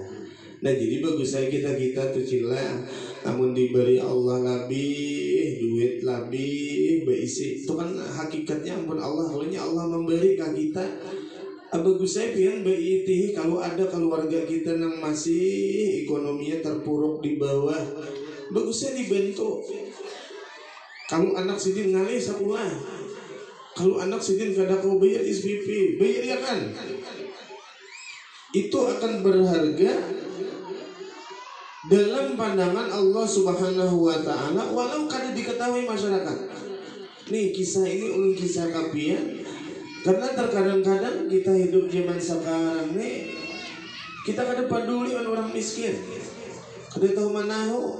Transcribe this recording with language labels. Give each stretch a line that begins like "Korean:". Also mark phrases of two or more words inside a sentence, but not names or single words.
Banjar: Nah jadi bagus saya kita tuh cila, namun diberi Allah lebih, duit lebih, beisi. Itu kan hakikatnya ampun Allah, halnya Allah memberi ke kita. Bagus saya pian beiti kalau ada keluarga kita yang masih ekonominya terpuruk di bawah, bagus saya dibantu. Kalau anak sidin ngalih sekolah, kalau anak sidin kada kau bayar SPP, bayar ya kan?
Indonesian: Itu akan berharga dalam pandangan Allah
Arabic: Subhanahu wa Ta'ala,
Indonesian: walau kada diketahui masyarakat.
Banjar: Nih kisah ini ulun kisah kapian, karena terkadang-kadang kita hidup zaman sekarang nih, kita kada peduli orang miskin, kada tahu manahu.